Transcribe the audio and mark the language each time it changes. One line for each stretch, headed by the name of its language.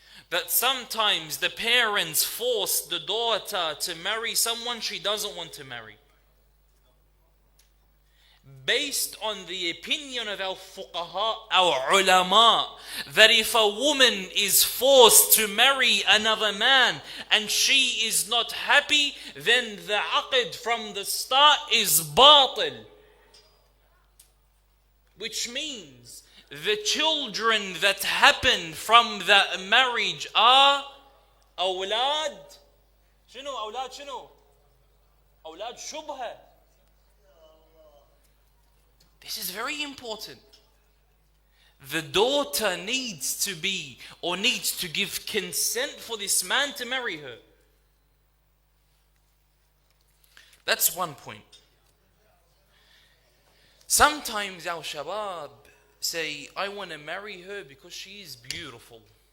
English: That sometimes the parents force the daughter to marry someone she doesn't want to marry, based on the opinion of our fuqaha, our ulama, that if a woman is forced to marry another man and she is not happy, then the aqd from the start is batil. Which means the children that happen from that marriage are awlad.
Arabic: شنو أولاد شنو؟ أولاد شبهة.
English: This is very important. The daughter needs to be or needs to give consent for this man to marry her. That's one point. Sometimes our shabab say, I want to marry her because she is beautiful.